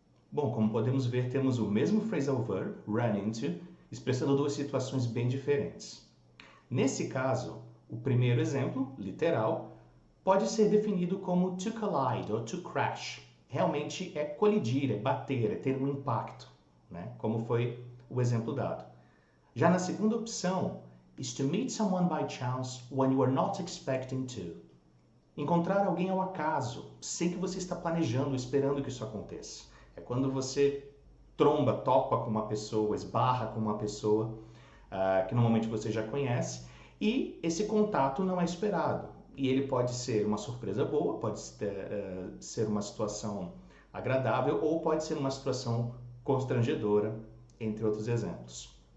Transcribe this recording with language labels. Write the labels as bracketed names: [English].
[Portuguese] Bom, como podemos ver, temos o mesmo phrasal verb, run into, expressando duas situações bem diferentes. Nesse caso, o primeiro exemplo, literal, pode ser definido como [English] to collide [Portuguese] ou [English] to crash. [Portuguese] Realmente é colidir, é bater, é ter um impacto, né? Como foi o exemplo dado. Já na segunda opção, [English] is to meet someone by chance when you are not expecting to. [Portuguese] Encontrar alguém ao acaso, sem que você está planejando, esperando que isso aconteça. É quando você topa com uma pessoa, esbarra com uma pessoa que normalmente você já conhece, e esse contato não é esperado. E ele pode ser uma surpresa boa, pode ser uma situação agradável, ou pode ser uma situação constrangedora, entre outros exemplos.